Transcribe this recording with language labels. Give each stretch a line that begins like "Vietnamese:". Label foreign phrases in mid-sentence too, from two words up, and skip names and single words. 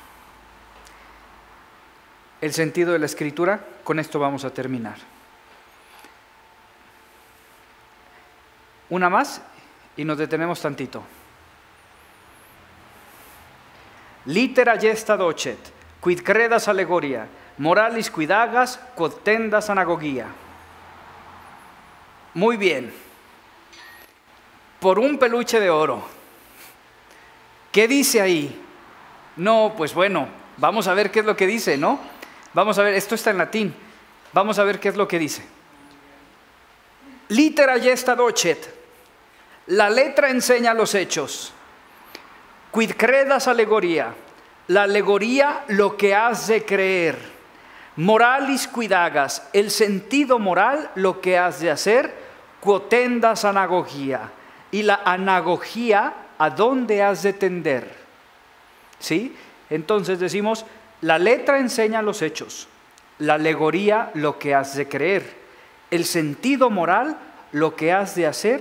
Spanish: El sentido de la Escritura, con esto vamos a terminar. Una más y nos detenemos tantito.
Latin: Litera gesta docet, quid credas allegoria, moralis quid agas, quod tendas anagogia.
Spanish: Muy bien. Por un peluche de oro. ¿Qué dice ahí? No, pues bueno, vamos a ver qué es lo que dice, ¿no? Vamos a ver, esto está en latín. Vamos a ver qué es lo que dice.
Latin: Litera gesta docet.
Spanish: La letra enseña los hechos.
Latin: Quid credas alegoria.
Spanish: La alegoría, lo que has de creer.
Latin: Moralis quid hagas.
Spanish: El sentido moral, lo que has de hacer.
Latin: Quotendas anagogía.
Spanish: Y la anagogía, ¿a dónde has de tender? ¿Sí? Entonces decimos, la letra enseña los hechos. La alegoría, lo que has de creer. El sentido moral, lo que has de hacer.